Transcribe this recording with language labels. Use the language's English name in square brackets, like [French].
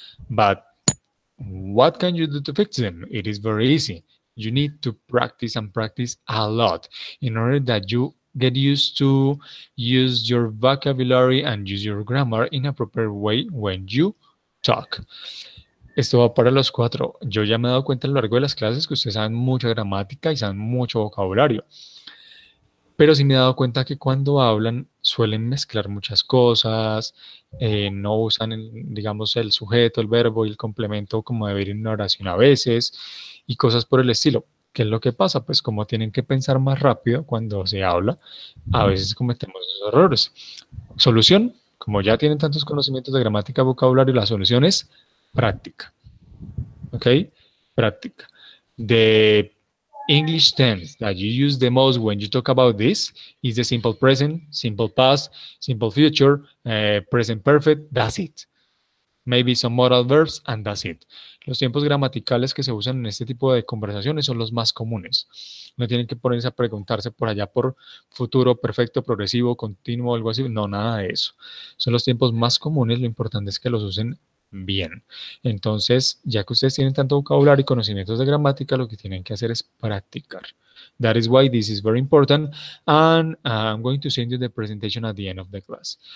[English] But what can you do to fix them? It is very easy. You need to practice and practice a lot in order that you get used to use your vocabulary and use your grammar in a proper way when you talk. [Spanish] Esto va para los 4. Yo ya me he dado cuenta a lo largo de las clases que ustedes saben mucha gramática y saben mucho vocabulario. pero sí me he dado cuenta que cuando hablan suelen mezclar muchas cosas, no usan, digamos, el sujeto, el verbo y el complemento como debería en una oración a veces y cosas por el estilo. ¿Qué es lo que pasa? Pues como tienen que pensar más rápido cuando se habla, a veces cometemos esos errores. Solución, como ya tienen tantos conocimientos de gramática, vocabulario, la solución es práctica. ¿Ok? Práctica. [English] The English tense that you use the most when you talk about this is the simple present, simple past, simple future, present perfect, that's it. Maybe some modal verbs and that's it. [Spanish] Los tiempos gramaticales que se usan en este tipo de conversaciones son los más comunes. No tienen que ponerse a preguntarse por allá por futuro, perfecto, progresivo, continuo, algo así. No, nada de eso. Son los tiempos más comunes. Lo importante es que los usen bien. Entonces, ya que ustedes tienen tanto vocabulario y conocimientos de gramática, lo que tienen que hacer es practicar. [English] That is why this is very important. And I'm going to send you the presentation at the end of the class.